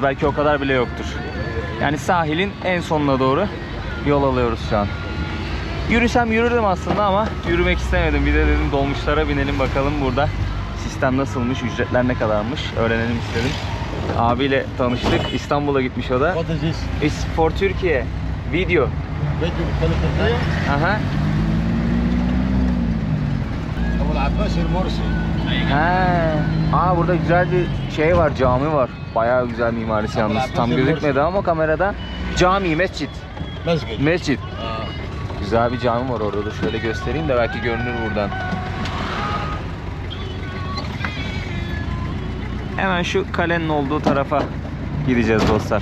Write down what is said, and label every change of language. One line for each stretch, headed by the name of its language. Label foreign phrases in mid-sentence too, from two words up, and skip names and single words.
Turkish: Belki o kadar bile yoktur. Yani sahilin en sonuna doğru yol alıyoruz şu an. Yürüsem yürürdüm aslında ama yürümek istemedim. Bir de dedim dolmuşlara binelim, bakalım burada sistem nasılmış, ücretler ne kadarmış öğrenelim istedim. Abiyle tanıştık. İstanbul'a gitmiş o da.
English: What is this? It's for Türkiye. Video.
Arabic: فيديو بتكلم تركيا؟ Aha. أبو العباس المرسي.
Turkish: Aa, burada güzel bir şey var, cami var. Bayağı güzel mimarisi yalnız. Tam gözükmedi ama kamerada. Cami, mescit.
Arabic: مسجد.
Turkish: Mescit. Güzel bir cami var orada da. Şöyle göstereyim de belki görünür buradan. Hemen şu kalenin olduğu tarafa gideceğiz dostlar.